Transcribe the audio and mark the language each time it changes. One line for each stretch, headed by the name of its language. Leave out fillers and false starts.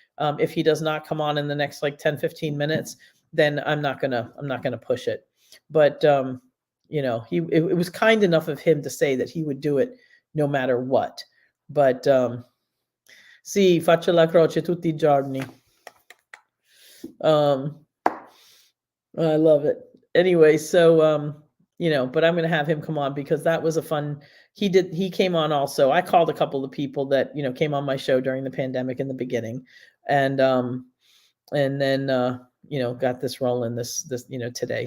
English: If he does not come on in the next like 10-15 minutes, then I'm not gonna push it. But it was kind enough of him to say that he would do it no matter what.
Italian: But sì, faccio la croce tutti i giorni.
English: I love it. Anyway, so but I'm going to have him come on because that was a fun. He came on also. I called a couple of people that came on my show during the pandemic in the beginning, and then got this rolling this today.